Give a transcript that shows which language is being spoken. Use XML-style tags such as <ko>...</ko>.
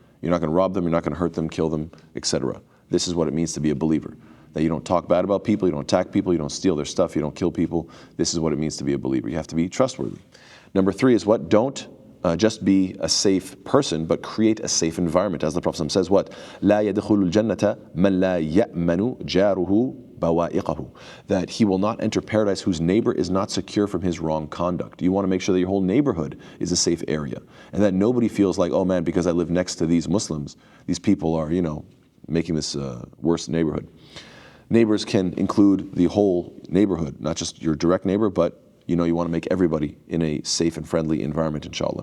<en>You're not going to rob them, you're not going to hurt them, kill them, etc. This is what it means to be a believer. That you don't talk bad about people, you don't attack people, you don't steal their stuff, you don't kill people. This is what it means to be a believer. You have to be trustworthy. Number three is what? Don't just be a safe person, but create a safe environment. As the Prophet says, what?</en> <ar>لا يدخل الجنة من لا يأمن جاره بوائقه.</ar> <en>That he will not enter paradise whose neighbor is not secure from his wrong conduct. You want to make sure that your whole neighborhood is a safe area, and that nobody feels like, oh man, because I live next to these Muslims, these people are, making this worse neighborhood. Neighbors can include the whole neighborhood, not just your direct neighbor, but you want to make everybody in a safe and friendly environment, inshallah.</en>